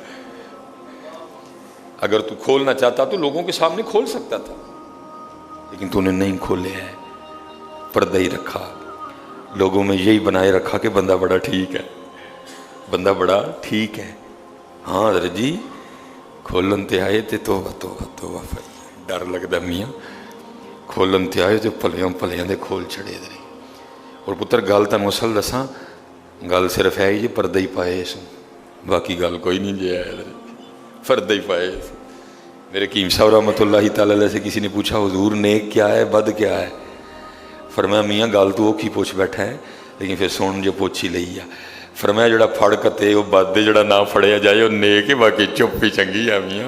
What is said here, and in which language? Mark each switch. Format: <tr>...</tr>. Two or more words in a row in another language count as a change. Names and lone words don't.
<ur>اگر تو کھولنا چاہتا تو لوگوں کے سامنے کھول سکتا تھا لیکن تو نے نہیں کھولے ہے، پردہ ہی رکھا. لوگوں میں یہی بنائے رکھا کہ بندہ بڑا ٹھیک ہے، بندہ بڑا ٹھیک ہے.</ur> <pa>ہاں حضرت جی کھولن تے آئے تے</pa> <ur>توبہ ڈر لگتا میاں،</ur> <pa>کھولن تے آئے تے پلیاں دے کھول چھڑے دے. اور پتر گل تنوں اصل دساں، گل صرف ہے جی پردہ ہی پائے اس باقی گل کوئی نہیں جی ہے، پردہ ہی پائے.</pa> <ur>میرے حکیم صاحب رحمۃ اللہ تعالی علیہ سے کسی نے پوچھا حضور نیک کیا ہے بد کیا ہے؟</ur> <pa>فرمایا میاں گل تو وہ کی پوچھ بیٹھا ہے لیکن پھر سن جو پوچھی لئی ہے. فرمایا جڑا پھڑ کتے وہ بد ہے، جڑا نہ پھڑیا جائے وہ نیک ہے، باقی چپ ہی چنگی ہے میاں.</pa>